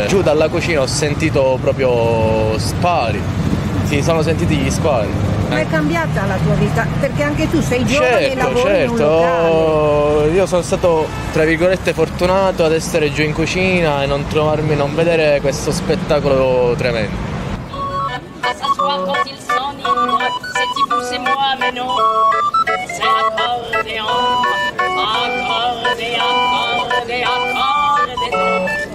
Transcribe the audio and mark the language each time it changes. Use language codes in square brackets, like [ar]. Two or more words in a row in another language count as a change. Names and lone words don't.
[it] Giù dalla cucina ho sentito proprio spari. Si sono sentiti gli spari. Come è cambiata la tua vita? Perché anche tu sei giovane e lavori in un locale. Io sono stato, tra virgolette, fortunato ad essere giù in cucina e non vedere questo spettacolo tremendo. [fr] À s'asseoir quand il s'enivre, c'est vous, c'est moi, mais non, c'est l'accordéon, accordé, accordé, accordé,